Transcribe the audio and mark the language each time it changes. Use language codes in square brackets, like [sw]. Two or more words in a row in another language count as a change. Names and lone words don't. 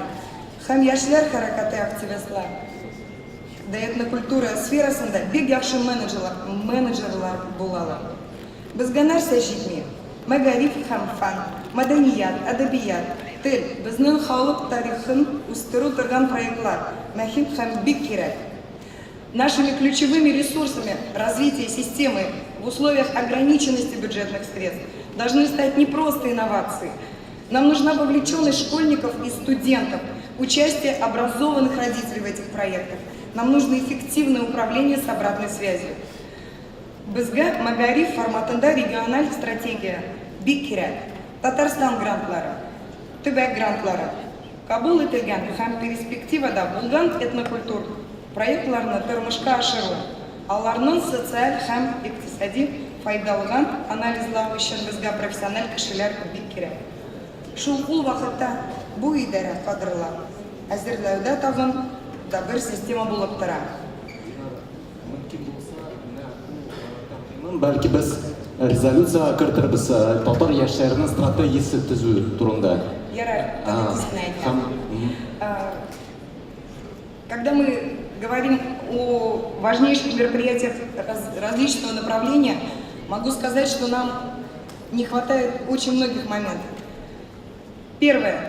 [tt] Һәм яшьләр хәрәкәте активистлар. Этнокультура сферасында бик яхшы менеджерлар булалар. Безгә нәрсә җитми? Мәгариф һәм фан, мәдәният, әдәбият, тел, безнең халык тарихын устыру тұрған проектлар мәхим һәм бик кирәк. [ru] Нашими ключевыми ресурсами развития системы в условиях ограниченности бюджетных средств должны стать не просто инновации. Нам нужна вовлеченность школьников и студентов, участие образованных родителей в этих проектах. Нам нужно эффективное управление с обратной связью. [tt] Бізге Магариф форматында региональ стратегия бик кирәк. Татарстан грантлары, төбәк грантлары, кабул ителгән һәм перспективада булган этнокультур проектларны тормышка ашыру, аларның социаль һәм икътисади файдалыгын анализлау өчен безгә профессиональ кешеләр бик кирәк. Шул ул вакытта бу идарә кадрлар әзерләүдә тагын да бер система булып тора. Бәлки без резолюция кертербез татар яшьләренең стратегиясе төзү турында. [ru] Когда мы говорим о важнейших мероприятиях различного направления, могу сказать, что нам не хватает очень многих моментов. Первое.